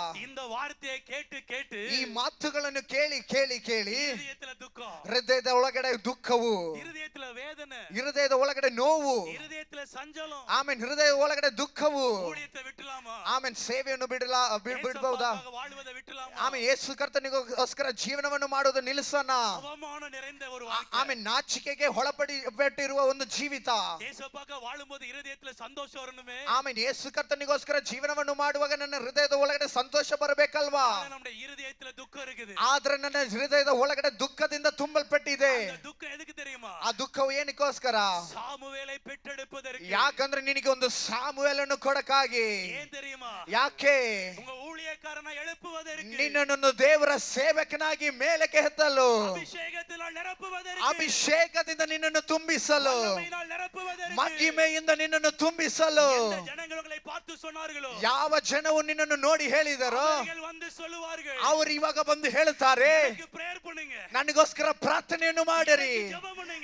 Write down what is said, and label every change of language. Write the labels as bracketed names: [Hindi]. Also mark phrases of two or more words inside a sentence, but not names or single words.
[Kannada] ಈ ಮಾತುಗಳನ್ನು ಕೇಳಿ ಕೇಳಿ ಕೇಳಿ ಹೃದಯದ ಒಳಗಡೆ ದುಃಖವು, ಹೃದಯದ ಒಳಗಡೆ ನೋವು, ಆಮೇಲೆ ಹೃದಯದ ಒಳಗಡೆ ದುಃಖವು, ಆಮೇಲೆ ಸೇವೆಯನ್ನು ಬಿಡಬಹುದಾ? [Tamil] ஏசப்பாக்காக வாழ்வதை விட்டுலாமா? [Kannada] ಆಮೇಲೆ ಯೇಸು ಕರ್ತನಿಗೋಸ್ಕರ ಜೀವನವನ್ನು ಮಾಡೋದು ನಿಲ್ಲಿಸೋಣ? [Tamil] அவமானம் நிறைந்த ஒரு வாழ்க்கை. [Kannada] ಆಮೇಲೆ ನಾಚಿಕೆಗೆ ಒಳಪಟ್ಟಿರುವ ಒಂದು ಜೀವಿತ. [Tamil] ஏசப்பாக்காக வாழும்போது இருதயத்துல சந்தோஷம் வரணுமே. [Kannada] ಆಮೇಲೆ ಯೇಸು ಕರ್ತನಿಗೋಸ್ಕರ ಜೀವನವನ್ನು ಮಾಡುವಾಗ ನನ್ನ ಹೃದಯದ ಒಳಗಡೆ ಸಂತೋಷ ಬರಬೇಕಲ್ವಾ? [Tamil] ஆனா நம்முடைய இருதயத்துல துக்கம் இருக்குது. [Kannada] ಆದ್ರೆ ನನ್ನ ಹೃದಯದ ಒಳಗಡೆ ದುಃಖದಿಂದ ತುಂಬಲ್ಪಟ್ಟಿದೆ. [Tamil] அந்த துக்கம் எதுக்கு தெரியுமா? [Kannada] ಆ ದುಃಖವು ಏನಕ್ಕೋಸ್ಕರ? [Tamil] சாமுவேலை பெற்றெடுப்பதற்கு. [Kannada] ಯಾಕಂದ್ರೆ ನಿನಗೆ ಒಂದು ಸಾಮುವೇಲನ್ನು ಕೊಡಕ್ಕಾಗಿ. [Tamil] ஏன் தெரியுமா? [Kannada] ಯಾಕೆ? [Tamil] உங்க ஊழியக்காರನ எழுப்புவதற்கு. [Kannada] ನಿನ್ನನ್ನು ದೇವರ ಸೇವಕನಾಗಿ ಮೇಲಕ್ಕೆ ಎತ್ತಲು, [Tamil] அபிஷேகத்தினால் நிரப்புவதற்கு. [Kannada] ಅಭಿಷೇಕದಿಂದ ನಿನ್ನನ್ನು ತುಂಬಿಸಲು, [Tamil] வல்லமையினால் நிரப்புவதற்கு. [Kannada] ಮಹಿಮೆಯಿಂದ ನಿನ್ನನ್ನು ತುಂಬಿಸಲು. [Tamil] எந்த ஜனங்களை பார்த்து சொன்னார்களோ, [Kannada] ಯಾವ ಜನವು ನಿನ್ನನ್ನು ನೋಡಿ ಹೇಳಿದರೋ [Tamil] அவர்கள் வந்து சொல்லுவார்கள், [Kannada] ಅವರು ಇವಾಗ ಬಂದು ಹೇಳ್ತಾರೆ, [Tamil] எனக்கு prayer பண்ணுங்க, [Kannada] ನನಗೋಸ್ಕರ ಪ್ರಾರ್ಥನೆಯನ್ನು ಮಾಡಿರಿ. [Tamil] ஜெபம் பண்ணுங்க.